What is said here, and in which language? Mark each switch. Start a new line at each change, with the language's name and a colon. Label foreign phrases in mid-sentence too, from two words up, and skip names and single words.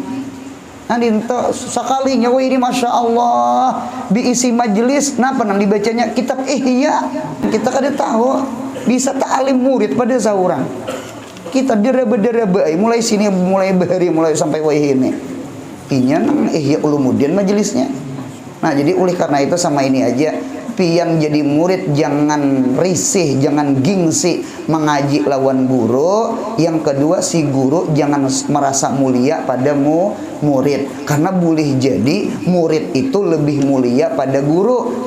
Banjar: Nah dinto sekalinya wah ini
Arabic: ما شاء الله
Banjar: diisi majelis, napa nang dibacanya kitab Ihya. Kita kada tahu bisa ta'alim murid pada seorang. Kita deraba-deraba mulai sini mulai bahari mulai sampai wah ini. Inya nang Ihya Ulumuddin majelisnya. Nah jadi oleh karena itu sama ini aja. Pian jadi murid jangan risih, jangan gengsi mengaji lawan guru.
Indonesian: Yang kedua si guru jangan merasa mulia pada murid. Karena boleh jadi murid itu lebih mulia pada guru.